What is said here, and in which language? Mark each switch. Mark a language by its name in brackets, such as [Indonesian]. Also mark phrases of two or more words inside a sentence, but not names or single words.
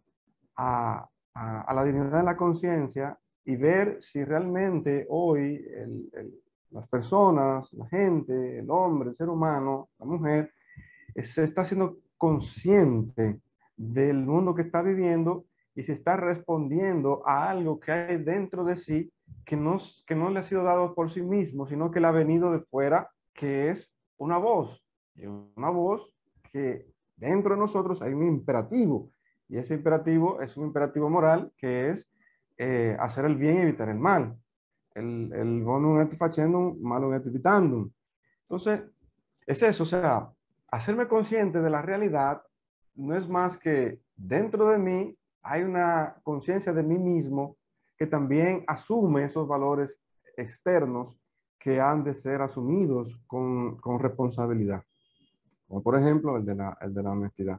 [Spanish] a la dignidad de la conciencia y ver si realmente hoy las personas, la gente, el hombre, el ser humano, la mujer, se está siendo consciente del mundo que está viviendo y se está respondiendo a algo que hay dentro de sí que no le ha sido dado por sí mismo, sino que le ha venido de fuera, que es una voz. Y una voz que dentro de nosotros hay un imperativo. Y ese imperativo es un imperativo moral que es hacer el bien y evitar el mal. [Latin] El bonum et facendum, malum et evitandum. [Spanish] Entonces, es eso, o sea, hacerme consciente de la realidad no es más que dentro de mí hay una conciencia de mí mismo que también asume esos valores externos que han de ser asumidos con responsabilidad, como por ejemplo el de la honestidad.